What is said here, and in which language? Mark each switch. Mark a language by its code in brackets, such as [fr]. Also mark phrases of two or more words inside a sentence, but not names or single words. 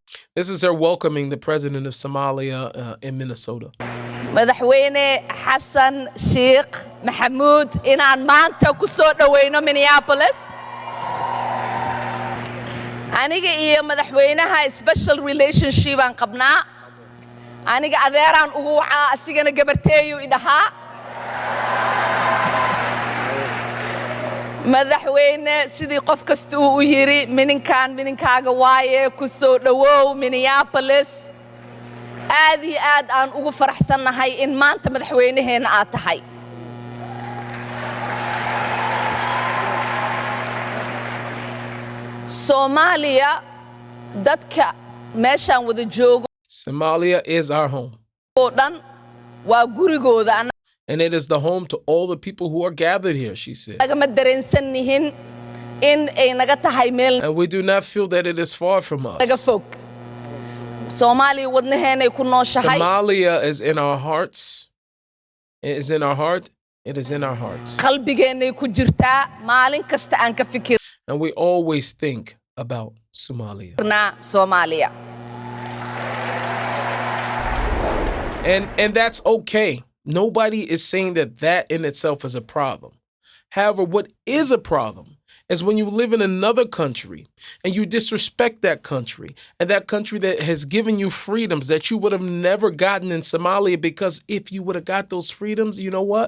[en] This is her welcoming the president of Somalia in Minnesota. [so] madaxweyne xasan sheekh maxamuud inaan maanta ku soo dhaweyno Minneapolis aniga iyo madaxweynaha [en] special relationship [so] aan qabnaa aniga adeeraan ugu wacaa asigana gabarteeyu idhahaa madaxweyne sidii qof kasta uu yiri mininkaaga waaye ku soo dhawow Minneapolis aad iyo aad aan ugu faraxsanahay in maanta madaxweynaheena aad tahay Somalia dadka meeshaan wada joogo [en] Somalia is our home. [so] dhan waa gurigooda [en] And it is the home to all the people who are gathered here, she said. [so] ma dareensannihin in ay naga tahay meel [en] And we do not feel that it is far from us. [so] naga fog Somalia wadnaheena ku nooshahay [en] Somalia is in our hearts. It is in our heart. It is in our hearts. [so] qalbigeena ku jirtaa maalin kasta aan ka fikirna [en] And we always think about Somalia. Somalia And that's okay. Nobody is saying that that in itself is a problem. However, what is a problem is when you live in another country and you disrespect that country and that country that has given you freedoms that you would have never gotten in Somalia, because if you would have got those freedoms, you know what?